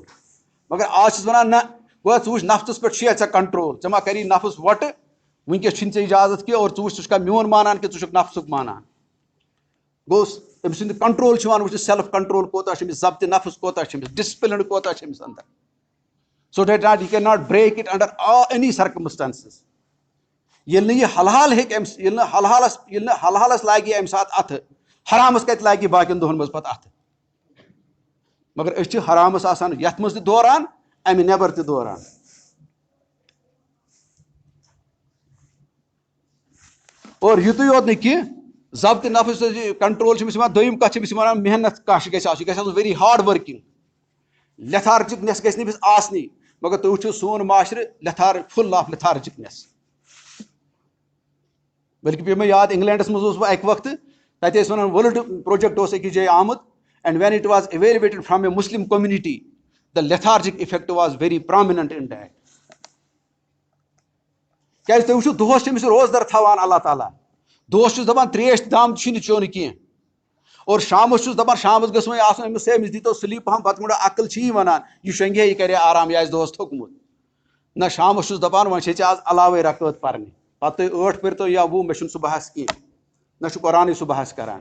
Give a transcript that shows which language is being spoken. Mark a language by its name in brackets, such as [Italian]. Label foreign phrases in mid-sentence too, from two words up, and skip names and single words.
[Kashmiri] مگر آز چھِس ونان نہ گوٚو ژٕ وٕچھ نفسس پٮ۪ٹھ چھُیا ژےٚ کنٹرول, ژےٚ ما کری نفس وۄٹہٕ, وٕنکیٚس چھُنہٕ ژےٚ اجازت کینٛہہ, اور ژٕ وٕچھ ژٕ چھُکھا میون مانان کہِ ژٕ چھُکھ نفسُک مانان. گوٚو أمۍ سُنٛد کنٹرول چھُ یِوان وٕچھنہٕ, سیلف کنٹرول کوتاہ چھُ أمِس, ضبطِ نفس کوتاہ چھُ أمِس, ڈسپلنڈ کوتاہ چھُ أمِس اندر, [English] so that not یہِ can not break it under any circumstances. [Kashmiri] ییٚلہِ نہٕ یہِ حلحال ہیٚکہِ أمِس, ییٚلہِ نہٕ حلحالس لاگہِ اَمہِ ساتہٕ اَتھٕ, حرامس کتہِ لاگہِ یہِ باقین دۄہن منٛز پتہٕ اَتھٕ. مگر أسۍ چھِ حرامس آسان یتھ منٛز تہِ دوران, امہِ نٮ۪بر تہِ دوران. اور یُتُے یوت نہٕ کینٛہہ, ضبطِ نفس کنٹرول چھِ أمِس یِوان, دوٚیِم کتھ چھِ أمِس یِوان محنت کش گژھِ آسُن, یہِ گژھِ آسُن [English] very hard working. [Kashmiri] لیتھارجِکنیس گژھِ نہٕ أمِس آسنی, مگر تُہۍ وٕچھِو سون معاشرٕ [English] full of lethargicness. [Kashmiri] بلکہ پیٚو مےٚ یاد انگلینڈس منٛز اوسُس بہٕ اکہِ وقتہٕ, تتہِ ٲسۍ ونان [English] world project [Kashmiri] اوس أکِس جایہِ آمُت, [English] and when it was evaluated from a Muslim community, the lethargic effect was very prominent in that. [Kashmiri] کیازِ تُہۍ وٕچھِو دۄہس چھِ أمِس روزدر تھاوان اللہ تعالیٰ, دۄہس چھُس دپان تریش دام چھُنہٕ چیوٚن کینٛہہ, اور شامس چھُس دپان شامس گٔژھ وۄنۍ آسُن أمِس, أمِس دیٖتو سلیٖپ پہم, پتہٕ گوٚو عقل چھِ یی ونان یہِ شۄنٛگہِ ہے یہِ کرِ آرام, یہِ آسہِ دۄہس تھوٚکمُت. نہ شامس چھُس دپان وۄنۍ چھے ژےٚ آز علاوے رکٲت پرنہِ, پتہٕ تُہۍ 8 پٔرۍتو یا 20, مےٚ چھُنہٕ صبحس کینٛہہ, نہ چھُ قرآنٕے صبحس کران.